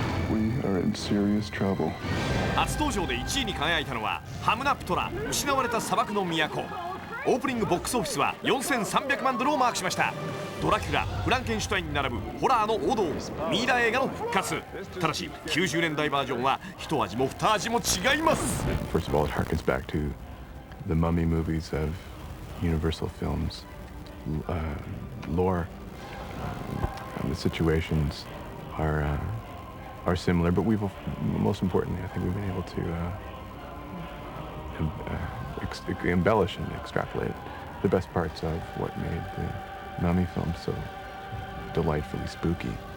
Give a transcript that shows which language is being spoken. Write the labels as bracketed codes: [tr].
[en] We are in serious trouble. [ja] 初登場で1位に輝いたのはハムナプトラ、失われた砂漠の都。オープニングボックスオフィスは4300万ドルをマークしました。ドラキュラ、フランケンシュタインに並ぶホラーの王道、ミイラ映画の復活。ただし90年代バージョンは一味も二味も違います。 [en] First of all, it harkens back to the mummy movies of Universal Films. Lore, the situations are similar, but we've most importantly, I think we've been able to embellish and extrapolate the best parts of what made the mummy film so delightfully spooky.